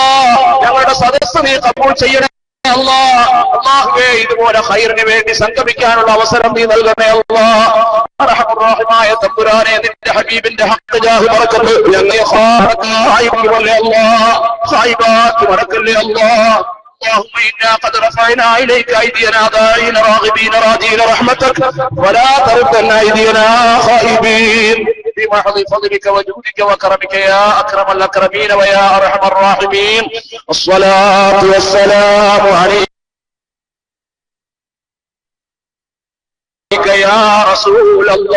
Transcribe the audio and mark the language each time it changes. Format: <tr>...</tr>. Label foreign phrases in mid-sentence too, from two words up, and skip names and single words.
<ml>ഞങ്ങളുടെ സദസ്സ് നീ ഖബൂൽ ചെയ്യണേ അല്ലാ. അല്ലാഹുവേ, ഇതുപോലെ ഖൈറിന് വേണ്ടി സംഗമിക്കാനുള്ള അവസരം നീ നൽകണേ അല്ലാ. അർഹമർ റഹീമായ തമ്പുരാനെ, നിന്റെ ഹബീബിന്റെ ഹഖ് ജാഹ് ബറകത്ത് ഞങ്ങളെ ഖായിബാക്കി അല്ലാ. ഖായിബാക്കി മറക്കല്ലേ അല്ലാ.</ml> <ar>اللهم إنا قد رفعنا إليك أيدينا داعين راغبين راجين رحمتك ولا تردن أيدينا خائبين بمحض فضلك وجودك وكرمك يا أكرم الأكرمين ويا أرحم الراحمين. الصلاة والسلام عليك يا رسول الله.</ar>